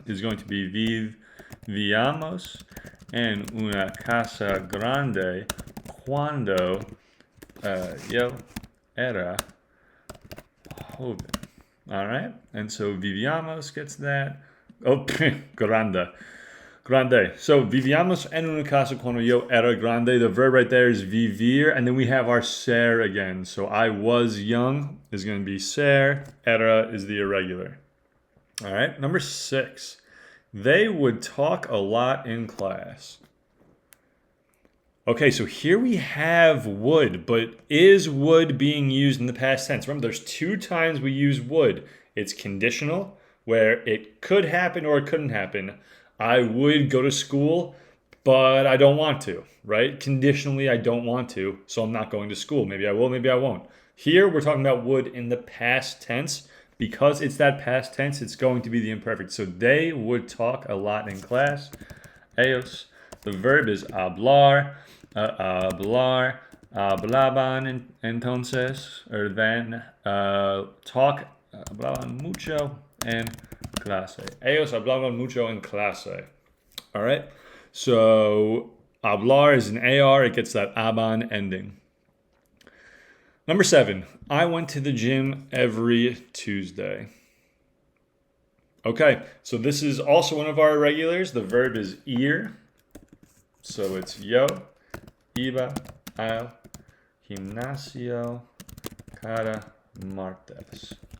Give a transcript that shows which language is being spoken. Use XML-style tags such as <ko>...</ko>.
<en>Is going to be</en> <es>vivíamos en una casa grande cuando yo era joven. All right.</es> <en>And so vivíamos gets that. Oh, grande. Grande.</en> <es>So vivíamos en una casa cuando yo era grande.</es> <en>The verb right there is vivir. And then we have our ser again. So I was young is going to be ser. Era is the irregular. All right. Number six. They would talk a lot in class. Okay, so here we have would, but is would being used in the past tense? Remember, there's two times we use would. It's conditional, where it could happen or it couldn't happen. I would go to school, but I don't want to, right? Conditionally, I don't want to, so I'm not going to school. Maybe I will, maybe I won't. Here, we're talking about would in the past tense. Because it's that past tense, it's going to be the imperfect. So they would talk a lot in class. Ellos. The verb is hablar.</en> <es>Hablar, hablaban entonces,</es> <en>or then, talk,</en> <es>hablaban mucho en clase. Ellos hablaban mucho en clase.</es> <en>All right? So, hablar is an AR, it gets that aban ending. Number 7, I went to the gym every Tuesday. Okay, so this is also one of our irregulars. The verb is ir. So it's</en> <es>yo iba al gimnasio cada martes.</es>